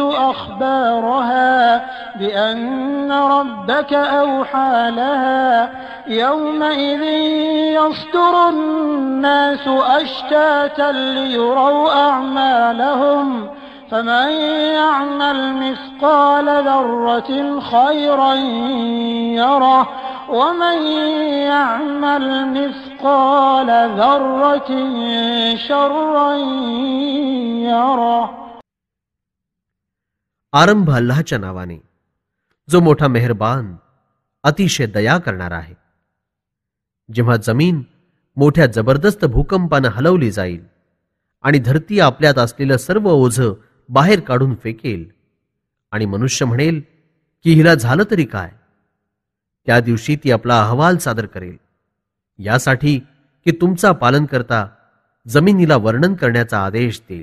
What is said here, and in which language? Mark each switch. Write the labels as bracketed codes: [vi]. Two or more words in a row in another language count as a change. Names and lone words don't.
[ar] أخبارها بأن ربك أوحى لها يومئذ يصدر الناس أشتاتا ليروا أعمالهم فمن يعمل مثقال ذرة خيرا يره ومن يعمل مثقال ذرة شرا يره. [mr] आरंभ अल्लाहच्या नावाने जो मोठा मेहरबान अतिशय दया करणारा आहे. जेव्हा जमीन मोठ्या जबरदस्त भूकंपानं हलवली जाईल आणि धरती आपल्यात असलेलं सर्व ओझं बाहेर काढून फेकेल आणि मनुष्य म्हणेल की हिला झालं तरी काय, त्या दिवशी ती आपला अहवाल सादर करेल यासाठी की तुमचा पालनकर्ता जमिनीला वर्णन करण्याचा आदेश देईल.